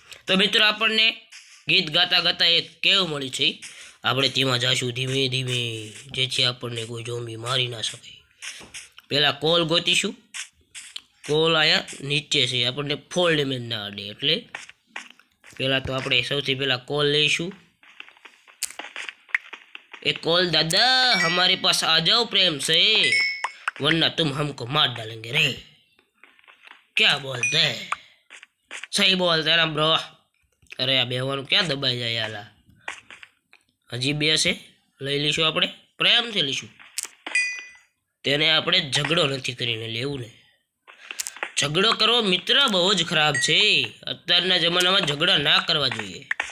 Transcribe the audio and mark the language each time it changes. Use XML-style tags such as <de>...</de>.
<gu>તો મિત્રો, આપણને ગીત ગાતા ગાતા એક કેવું મળી છે, આપણે તેમાં જાશું ધીમે ધીમે, જેથી આપણને કોઈ ઝોમ્બી મારી ના શકે। પહેલાં કોલ ગોતીશું। કોલ આયા નીચે છે, આપણને ફોલ ડેમેજ ના અડે, એટલે પહેલાં તો આપણે સૌથી પહેલાં કોલ લઈશું।</gu> <hi>ए कोल दादा, हमारे पास आ जाओ प्रेम से, वरना तुम हमको मार डालेंगे रे। क्या बोलते हैं? सही बोलते हैं ना ब्रो। अरे</hi> <gu>आ बेવાનું ક્યાં દબાઈ જાય યાલા। હજી બે છે, લઈ લઈશું આપણે, પ્રેમથી લઈશું। તેને આપણે ઝઘડો નથી કરીને લેવું ને। ઝઘડો કરવો મિત્ર બહુ જ ખરાબ છે। અત્યારના જમાનામાં ઝઘડા ના કરવા જોઈએ।</gu>